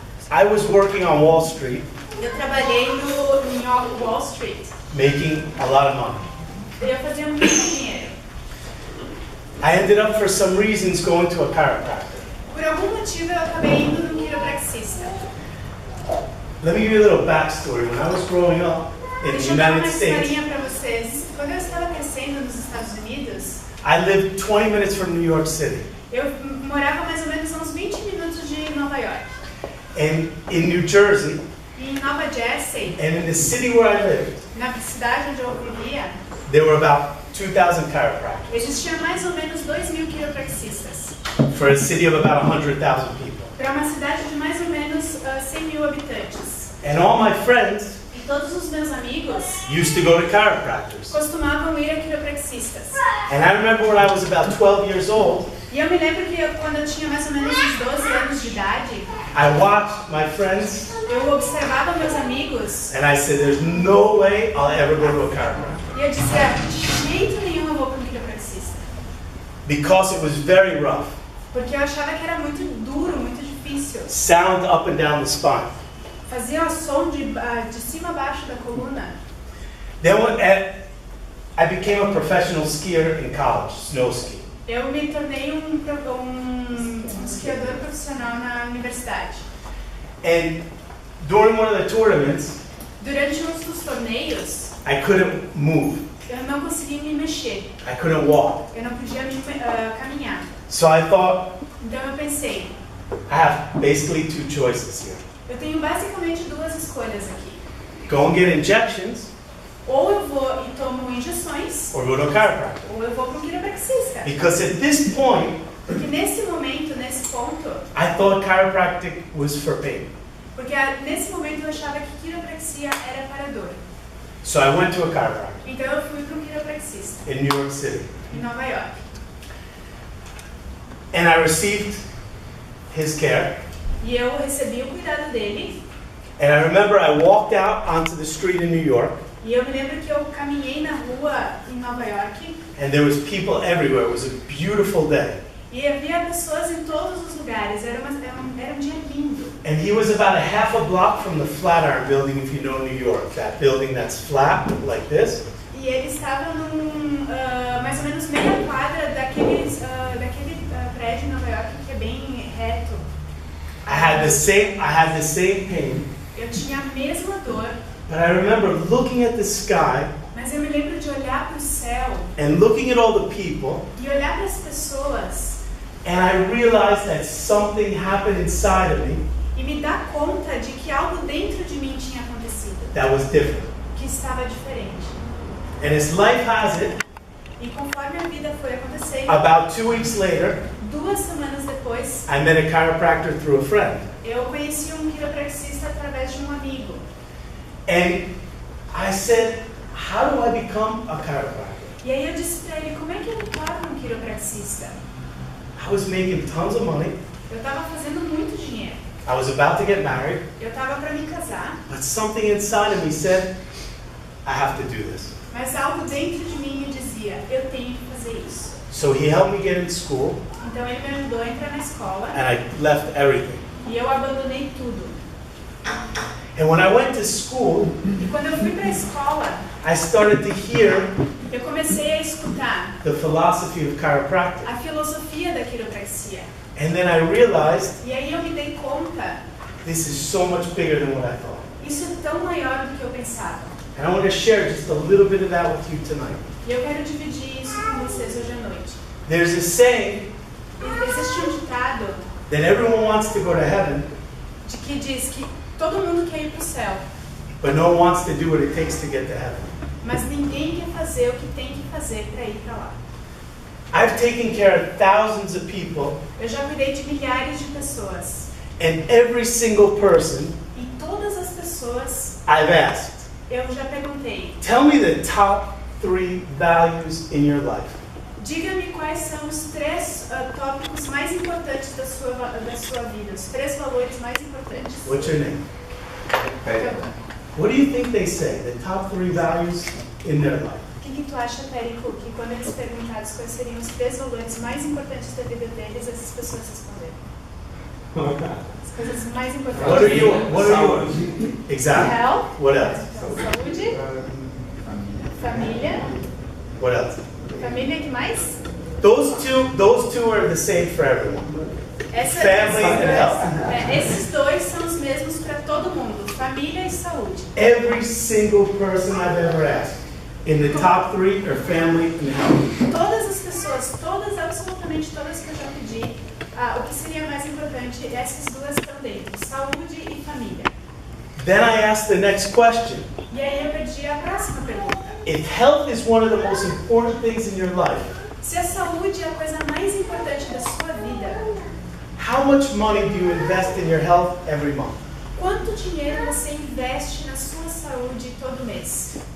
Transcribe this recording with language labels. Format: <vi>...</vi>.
<en>I was working on Wall Street,</en> <pt>Eu trabalhei em Wall Street.</pt> <en>making a lot of money.</en> <pt>Eu fazia muito dinheiro.</pt> <en>I ended up, for some reasons, going to a chiropractor.</en> <pt>Por algum motivo, eu acabei indo num quiropraxista.</pt> <en>Let me give you a little backstory. When I was growing up in the</en> <pt>Deixa eu dar uma</pt> <en>United States,</en> <pt>historinha para vocês. Quando eu estava crescendo nos Estados Unidos,</pt> <en>I lived 20 minutes from New York City.</en> <pt>eu morava mais ou menos a uns 20 minutos de Nova York.</pt> <en>And in New Jersey,</en> <pt>E em Nova Jersey,</pt> <en>and in the city where I lived,</en> <pt>na cidade onde eu vivia,</pt> <en>there were about 2,000 chiropractors</en> <pt>existiam mais ou menos 2.000 quiropraxistas.</pt> <en>for a city of about 100,000 people.</en> <pt>Para uma cidade de mais ou menos 100.000 habitantes.</pt> <en>And all my friends</en> <pt>E todos os meus amigos</pt> <en>used to go to chiropractors.</en> <pt>costumavam ir a quiropraxistas.</pt> <en>And I remember when I was about 12 years old,</en> <pt>E eu me lembro que quando eu tinha mais ou menos uns 12 anos de idade,</pt> <en>I watched my friends</en> <pt>eu observava meus amigos</pt> <en>and I said, there's no way I'll ever go to a chiropractor.</en> <pt>e eu dizia, de jeito nenhum eu vou para um quiropraxista.</pt> <en>Because it was very rough.</en> <pt>Porque eu achava que era muito duro, muito difícil.</pt> <en>Sound up and down the spine.</en> <pt>Fazia o som de cima a baixo da coluna.</pt> <en>Then I became a professional skier in college, snow ski.</en> <pt>Eu me tornei um esquiador profissional na universidade.</pt> <en>And during one of the tournaments,</en> <pt>Durante um dos torneios,</pt> <en>I couldn't move.</en> <pt>eu não conseguia me mexer.</pt> <en>I couldn't walk.</en> <pt>Eu não podia caminhar.</pt> <en>So I thought,</en> <pt>Então eu pensei,</pt> <en>I have basically two choices here.</en> <pt>eu tenho basicamente duas escolhas aqui.</pt> <en>Go and get injections</en> <pt>Ou eu vou e tomo injeções,</pt> <en>or go to a chiropractor.</en> <pt>ou eu vou para um quiropraxista.</pt> <en>Because at this point,</en> <pt>Porque nesse momento, nesse ponto,</pt> <en>I thought chiropractic was for pain.</en> <pt>porque nesse momento eu achava que quiropraxia era para dor.</pt> <en>So I went to a chiropractor</en> <pt>Então eu fui para um quiropraxista</pt> <en>in New York City.</en> <pt>em Nova York.</pt> <en>And I received his care.</en> <pt>E eu recebi o cuidado dele.</pt> <en>And I remember I walked out onto the street in New York.</en> <pt>E eu me lembro que eu caminhei na rua em Nova York.</pt> <en>And there was people everywhere. It was a beautiful day.</en> <pt>E havia pessoas em todos os lugares. Era um dia lindo.</pt> <en>And he was about a half a block from the Flatiron Building, if you know New York. That building that's flat, like this.</en> <pt>E ele estava mais ou menos meia quadra daquele prédio em Nova York que é bem reto.</pt> <en>I had the same pain.</en> <pt>Eu tinha a mesma dor,</pt> <en>But I remember looking at the sky</en> <pt>mas eu me lembro de olhar para o céu</pt> <en>and looking at all the people.</en> <pt>e olhar para as pessoas</pt> <en>And I realized that something happened inside of me</en> <pt>e me dar conta de que algo dentro de mim tinha acontecido,</pt> <en>that was different.</en> <pt>que estava diferente.</pt> <en>And as life has it,</en> <pt>E conforme a vida foi acontecendo,</pt> <en>about 2 weeks later,</en> <pt>2 semanas depois,</pt> <en>I met a chiropractor through a friend.</en> <pt>eu conheci um quiropraxista através de um amigo.</pt> <en>And I said, how do I become a chiropractor?</en> <pt>E aí eu disse para ele, como é que eu me torno um quiropraxista?</pt> <en>I was making tons of money.</en> <pt>Eu estava fazendo muito dinheiro.</pt> <en>I was about to get married.</en> <pt>Eu estava para me casar,</pt> <en>But something inside of me said, I have to do this.</en> <pt>mas algo dentro de mim me dizia, eu tenho que fazer isso.</pt> <en>So he helped me get into school,</en> <pt>Então ele me ajudou a entrar na escola</pt> <en>and I left everything.</en> <pt>e eu abandonei tudo.</pt> <en>And when I went to school,</en> <pt>E quando eu fui para a escola,</pt> <en>I started to hear</en> <pt>eu comecei a escutar</pt> <en>the philosophy of chiropractic.</en> <pt>a filosofia da quiropraxia.</pt> <en>And then I realized</en> <pt>E aí eu me dei conta,</pt> <en>this is so much bigger than what I thought.</en> <pt>isso é tão maior do que eu pensava.</pt> <en>And I want to share just a little bit of that with you tonight.</en> <pt>E eu quero dividir isso com vocês hoje à noite.</pt> <en>There's a saying</en> <pt>Existe um ditado</pt> <en>that everyone wants to go to heaven,</en> <pt>de que diz que todo mundo quer ir para o céu,</pt> <en>but no one wants to do what it takes to get to heaven.</en> <pt>mas ninguém quer fazer o que tem que fazer para ir para lá.</pt> <en>I've taken care of thousands of people,</en> <pt>Eu já cuidei de milhares de pessoas.</pt> <en>and every single person</en> <pt>E todas as pessoas,</pt> <en>I've asked,</en> <pt>eu já perguntei,</pt> <en>tell me the top 3 values in your life.</en> <pt>Diga-me quais são os 3 tópicos mais importantes da sua vida, os 3 valores mais importantes.</pt> <en>What's your name? What do you think they say? The top 3 values in their life.</en> <pt>O que tu acha, Périco, que quando eles perguntados quais seriam os 3 valores mais importantes da vida deles, essas pessoas responderam? As coisas mais importantes.</pt> <en>What are you? Exactly. Health. What else?</en> <pt>Saúde. Família.</pt> <en>What else?</en> <pt>Família, que mais?</pt> <en>Those two are the same for everyone. Family and health.</en> <pt>Esses 2 são os mesmos para todo mundo, família e saúde.</pt> <en>Every single person I've ever asked, in the top 3 are family and health.</en> <pt>Todas as pessoas, absolutamente todas que eu já pedi, o que seria mais importante, essas 2 estão dentro, saúde e família.</pt> <en>Then I asked the next question.</en> <pt>E aí eu pedi a próxima pergunta.</pt> <en>If health is one of the most important things in your life,</en> <pt>se a saúde é a coisa mais importante da sua vida,</pt> <en>how much money do you invest in your health every month?</en> <pt>Quanto dinheiro você investe na sua saúde todo mês?</pt>